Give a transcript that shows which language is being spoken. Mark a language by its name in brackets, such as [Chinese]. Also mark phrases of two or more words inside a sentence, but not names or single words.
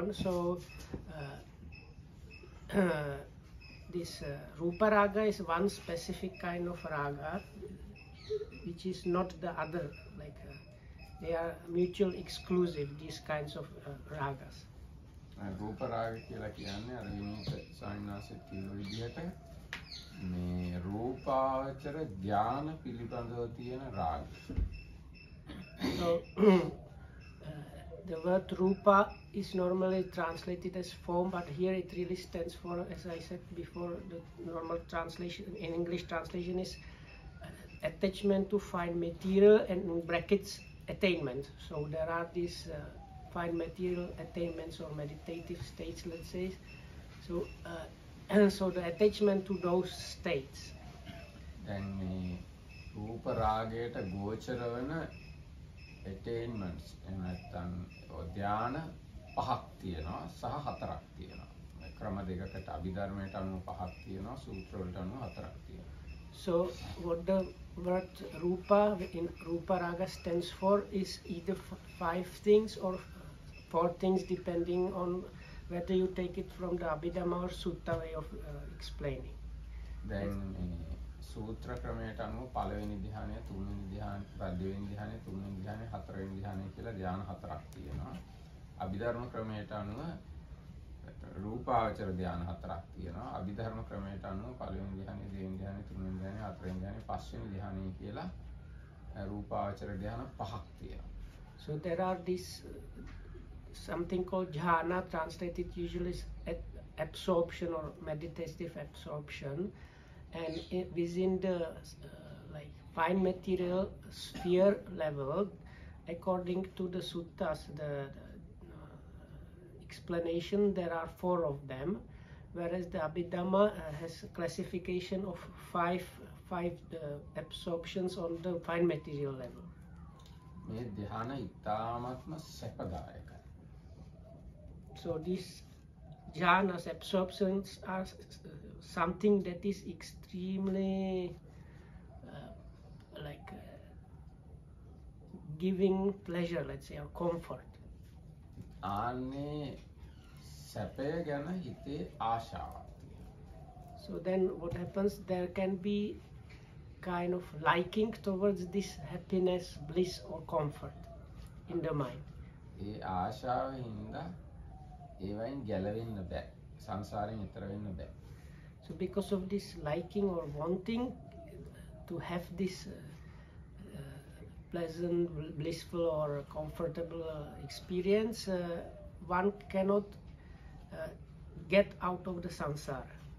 [English] So this Ruparaga is one specific kind of raga, which is not the other. Like they are mutual exclusive, these kinds of ragas. [Sinhala] Ruparaga කියලා කියන්නේ අර විනීත සායනාසෙත් කියන විදිහට මේ රූපාවචර ඥාන පිළිබඳව තියෙන රාග. [English] So the word rupa is normally translated as form, but here it really stands for, as I said before, the normal translation in English translation is attachment to fine material and in brackets attainment. So there are these fine material attainments or meditative states, let's say. So so the attachment to those states. [Sinhala] දැන් මේ රූප රාගයට ගෝචර වෙන attainments එහෙම නැත්නම් ධ්‍යාන පහක් තියෙනවා සහ හතරක් තියෙනවා. ක්‍රම දෙකකට අභිධර්මයට අනුව පහක් තියෙනවා සූත්‍ර වලට අනුව හතරක් තියෙනවා. [English] So what the word rupa in Ruparaga stands for is either 5 things or 4 things, depending on whether you take it from the Abhidhamma or Sutta way of explaining. [Sinhala] Then සූත්‍ර ක්‍රමයට අනුව පළවෙනි ධ්‍යානය, තුන්වෙනි ධ්‍යානය, පළවෙනි ධ්‍යානය, තුන්වෙනි ධ්‍යානය, හතරවෙනි ධ්‍යානය කියලා ධ්‍යාන හතරක් තියෙනවා. අභිධර්ම ක්‍රමයට අනුව රූපාවචර ධ්‍යාන හතරක් තියෙනවා. අභිධර්ම ක්‍රමයට අනුව පළවෙනි ධ්‍යානය, දෙවෙනි ධ්‍යානය, තුන්වෙනි ධ්‍යානය, හතරවෙනි ධ්‍යානය, පස්වෙනි ධ්‍යානය කියලා රූපාවචර ධ්‍යාන පහක් තියෙනවා. [English] So there are these something called jhana, translated usually as absorption or meditative absorption, and within the like fine material sphere level, according to the suttas, the explanation, there are 4 of them, whereas the Abhidhamma has classification of five absorptions on the fine material level. [Sinhala] මේ ධ්‍යාන ඉතාමත්ම සැපදායකයි. [English] So these jhanas, absorptions, are something that is extremely giving pleasure, let's say, or comfort. [Sinhala] ආන්නේ සැපය ගැන හිතේ ආශාවක් තියෙනවා. [English] So then what happens, there can be kind of liking towards this happiness, bliss or comfort in the mind. [Sinhala] ඒ ආශාව හින්දා ඒවයින් ගැලවෙන්න බෑ. සංසාරයෙන් ඈතර වෙන්න බෑ. [English] So because of this liking or wanting to have this pleasant, blissful or comfortable experience, one cannot get out of the samsara.